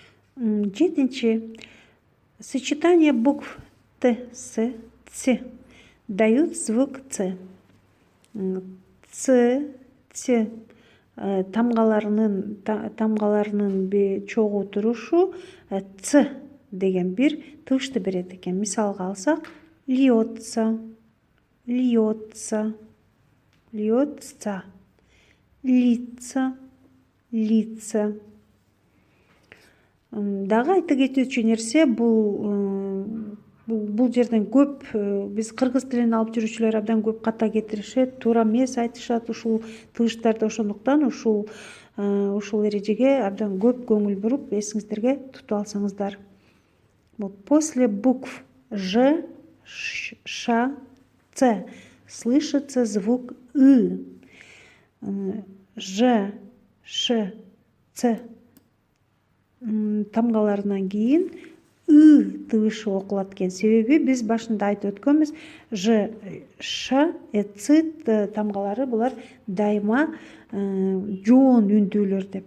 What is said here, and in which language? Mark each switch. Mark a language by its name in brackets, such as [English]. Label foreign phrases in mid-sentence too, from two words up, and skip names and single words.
[Kyrgyz] Жетинчи. [Russian] Сочетание букв Т, С, Ц дают звук Ц. [Kyrgyz] Ц, Ц тамгаларынын чогуу турушу Ц деген бир тыгышты берет экен. Мисалга алсак, [Russian] льется, льется, льется, лица, лица. [Kyrgyz] Дагы айта кетүүчү нерсе, бул жерден көп биз кыргыз тилин алып жүрүүчүлөр абдан көп ката кетиришет, туура эмес айтышат ушул тыгыштарды. Ошондуктан ушул эрежеге абдан көп көңүл буруп, эсиңиздерге тутуп алсаңыздар. [Russian] После букв Ж, Ш, Ц слышится звук И. [Kyrgyz] Ж, Ш, Ц тамгаларынан кийин И тыгышы окулат экен. Себеби биз башында айтып өткөнбүз, Ж, Ш, Ц тамгалары булар дайыма жоон үндүүлөр деп.